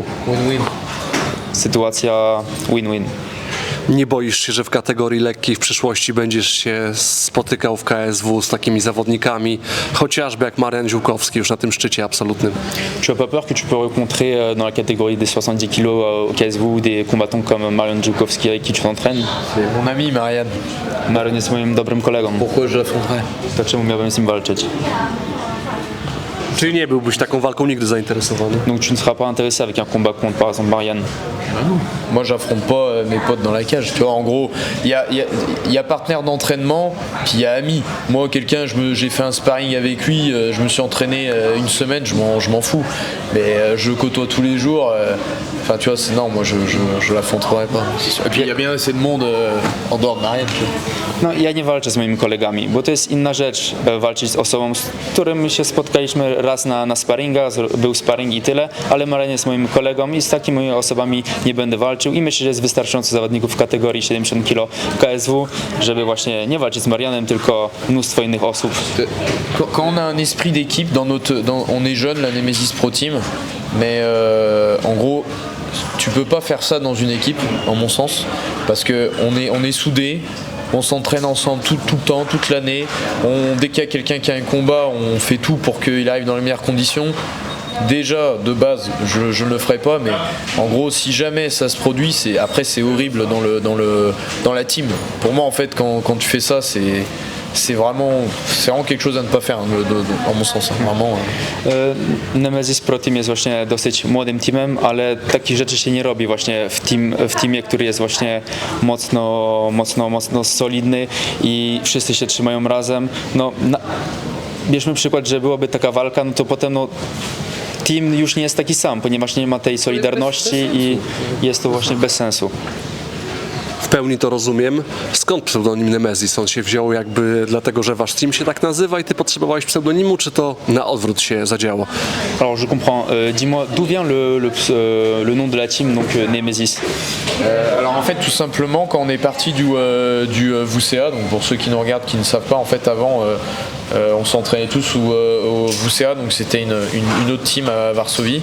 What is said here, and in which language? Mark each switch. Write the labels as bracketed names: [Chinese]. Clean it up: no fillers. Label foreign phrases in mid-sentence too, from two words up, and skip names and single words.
[English] Win-win. [Polish] Sytuacja win-win. Nie boisz się, że w kategorii lekkiej w przyszłości będziesz się spotykał w KSW z takimi zawodnikami, chociażby jak Marian Ziółkowski już na tym szczycie absolutnym? [French] Tu as pas peur que tu peux rencontrer dans la catégorie des 70 kg au KSW des combattants comme Marian Ziółkowski avec qui tu t'entraînes? C'est mon ami Marianne. [Polish] Marian jest moim dobrym kolegą, [French] Pourquoi je l'affronterais? [Polish] to czemu miałbym z nim walczyć? Czyli nie byłbyś taką walką nigdy zainteresowany? [French] Donc tu ne seras pas intéressé avec un combat contre par exemple Marianne? Moi, j'affronte pas mes potes dans la cage. Tu vois, en gros, il y a partenaire d'entraînement, puis il y a ami. Moi, quelqu'un, j'ai fait un sparring avec lui, je me suis entraîné une semaine, je m'en fous. Mais je le côtoie tous les jours. Enfin, tu vois, non, moi, je l'affronterai pas. Et puis, il y a bien assez de monde en dehors de Marianne. Tu vois. [Polish] No ja nie walczę z moimi kolegami, bo to jest inna rzecz walczyć z osobą, z którym się spotkaliśmy raz na sparingach, był sparring i tyle, ale Marian jest moim kolegą i z takimi osobami nie będę walczył i myślę, że jest wystarczająco zawodników w kategorii 70 kg KSW, żeby właśnie nie walczyć z Marianem, tylko mnóstwo innych osób. [French] Quand on a un esprit d'équipe, on est jeune, la Nemesis Pro Team, mais en gros, tu peux pas faire ça dans une équipe, en mon sens, parce que on est soudés. On s'entraîne ensemble tout le temps, toute l'année. Dès qu'il y a quelqu'un qui a un combat, on fait tout pour qu'il arrive dans les meilleures conditions. Déjà, de base, je ne le ferai pas, mais en gros, si jamais ça se produit, c'est horrible dans la team. Pour moi, en fait, quand tu fais ça, c'est vraiment quelque chose à ne pas faire, en mon sens. Vraiment. [Polish] Nemesis Pro Team jest właśnie dosyć młodym teamem, ale takich rzeczy się nie robi właśnie w teamie, który jest właśnie mocno solidny i wszyscy się trzymają razem. No, bierzmy przykład, że byłaby taka walka, no to potem team już nie jest taki sam, ponieważ nie ma tej solidarności i jest to właśnie bez sensu. w pełni to rozumiem. Skąd pseudonim Nemesis? On się wziął jakby dlatego, że wasz team się tak nazywa i ty potrzebowałeś pseudonimu, czy to na odwrót się zadziało? [French] Alors je comprends. Dis-moi, d'où vient le nom de la team, donc Nemesis? Alors en fait tout simplement quand on est parti du WCA, donc pour ceux qui nous regardent qui ne savent pas, en fait avant on s'entraînait tous au WCA, donc c'était une autre team à Varsovie.